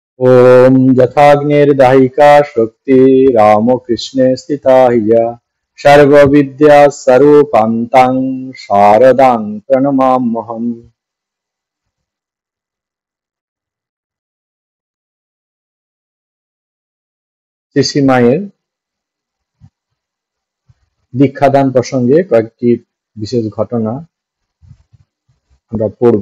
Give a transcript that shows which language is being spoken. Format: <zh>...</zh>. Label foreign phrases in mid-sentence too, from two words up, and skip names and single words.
<sa>ओम यथाग्निर्दाहिका शक्ति रामकृष्णे स्थिता हिया सर्वविद्या स्वरूपान्तां शारदां प्रणमाम्यहम्।</sa> <bn>শ্রী মায়ের দীক্ষাদান প্রসঙ্গে কয়েকটি বিশেষ ঘটনা আমরা পড়ব।</bn>